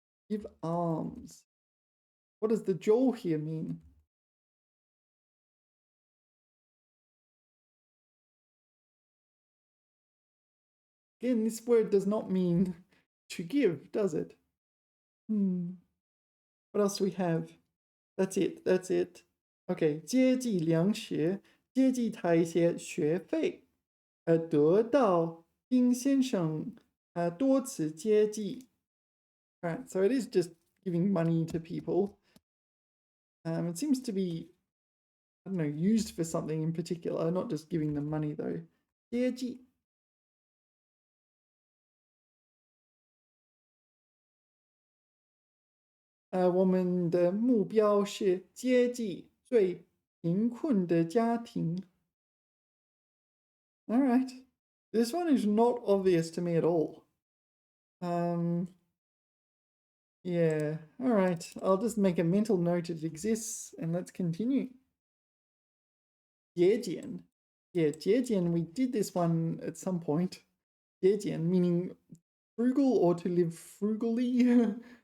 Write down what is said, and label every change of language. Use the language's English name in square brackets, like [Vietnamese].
[English] Give alms. What does the 周 here mean? Again, this word does not mean to give, does it? What else do we have? That's it. [Chinese] Okay, 接济粮食，接济他一些学费，得到丁先生多次接济. [English] Right, so it is just giving money to people. It seems to be, I don't know, used for something in particular, not just giving them money though. [Chinese] 接济. 我们的目标是接济最贫困的家庭. [English] All right. This one is not obvious to me at all. Yeah, all right. I'll just make a mental note it exists and let's continue. [Chinese] 节俭. [English] Yeah, 节俭, we did this one at some point. 节俭 meaning frugal or to live frugally.